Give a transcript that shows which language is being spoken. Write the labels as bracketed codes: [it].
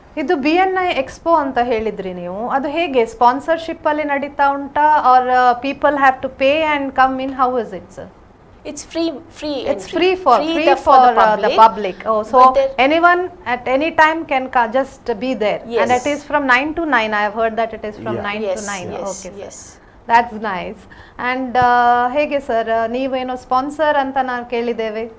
[kn] ಇದು BNI Expo ಅಂತ ಹೇಳಿದ್ರಿ ನೀವು, ಅದು ಹೇಗೆ ಸ್ಪಾನ್ಸರ್ಶಿಪ್ ಅಲ್ಲಿ ನಡೀತಾ ಉಂಟಾ, [en] or people have to pay and come in? How is it, sir? It's free. It's free for the public. Oh, so anyone at any time can just be there. Yes. And it is from 9 to 9. I have heard that it is from 9 to 9. Yes, okay, yes. That's nice. [kn] And ಹೇಗೆ sir, ನೀವೇನೋ sponsor ಅಂತ ನಾವು ಕೇಳಿದ್ದೇವೆ.